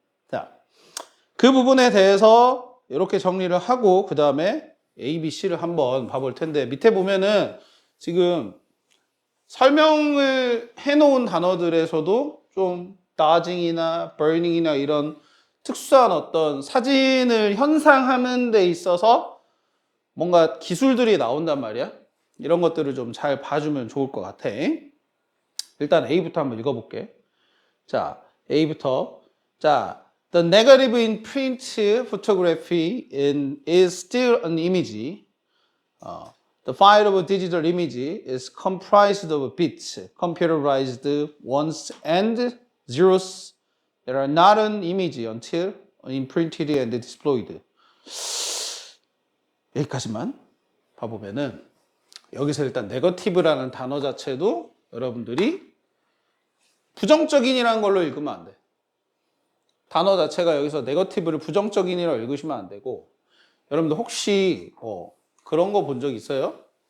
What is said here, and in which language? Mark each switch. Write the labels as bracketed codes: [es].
[ko] 자, 그 부분에 대해서 이렇게 정리를 하고 그 다음에 A, B, C를 한번 봐볼 텐데 밑에 보면은 지금 설명을 해놓은 단어들에서도 좀 dodging이나 burning이나 이런 특수한 어떤 사진을 현상하는 데 있어서 뭔가 기술들이 나온단 말이야. 이런 것들을 좀 잘 봐주면 좋을 것 같아. 일단 A부터 한번 읽어볼게. 자, A부터. [en] 자, the negative in print photography is still an image. The file of a digital image is comprised of bits, computerized ones and zeros that are not an image until imprinted and displayed. [ko] 여기까지만 봐보면은 여기서 일단 네거티브라는 단어 자체도 여러분들이 부정적인이라는 걸로 읽으면 안 돼. 단어 자체가 여기서 네거티브를 부정적인이라고 읽으시면 안 되고 여러분들 혹시 그런 거 본 적 있어요?